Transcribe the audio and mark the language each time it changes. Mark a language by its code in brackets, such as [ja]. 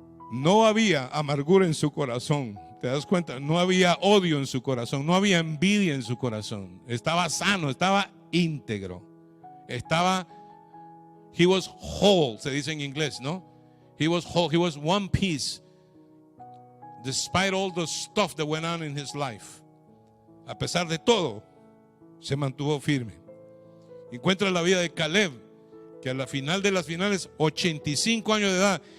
[es] No había amargura en su corazón. ¿Te das cuenta? No había odio en su corazón, no había envidia en su corazón. Estaba sano, estaba íntegro. [en] He was whole, [es] se dice en inglés, ¿no? [en] He was whole, he was one piece, despite all the stuff that went on in his life. [es] A pesar de todo, se mantuvo firme. Encuentra la vida de Caleb, que a la final de las finales, 85 años de edad.